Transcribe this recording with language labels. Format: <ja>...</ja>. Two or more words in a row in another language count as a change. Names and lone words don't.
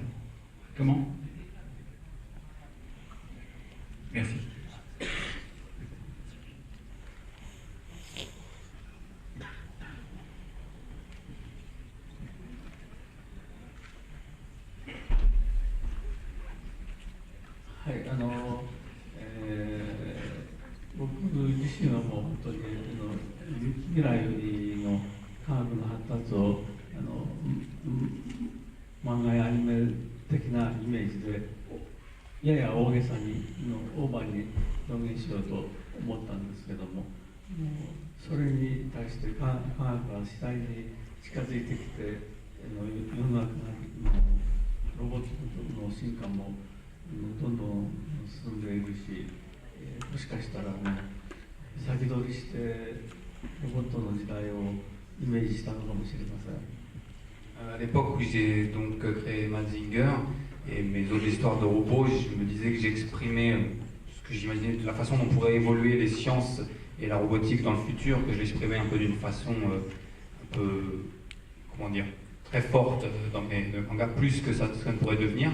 <fr>Comment? Merci. Oui,</fr> <ja>僕自身はもう本当に未来の科学の発達を漫画やアニメ的なイメージでやや大げさにオーバーに表現しようと思ったんですけども、それに対して科学は次第に近づいてきて世の中のロボットの進化もどんどん進んでいるし、もしかしたら先取りしてロボットの時代をイメージしたのかもしれません。</ja> <fr>À l'époque où j'ai donc créé Mazinger et mes autres histoires de robots, je me disais que j'exprimais ce que j'imaginais de la façon dont pourraient évoluer les sciences et la robotique dans le futur, que je l'exprimais un peu d'une façon un peu, comment dire, très forte dans mes mangas, plus que ça ne pourrait devenir.</fr>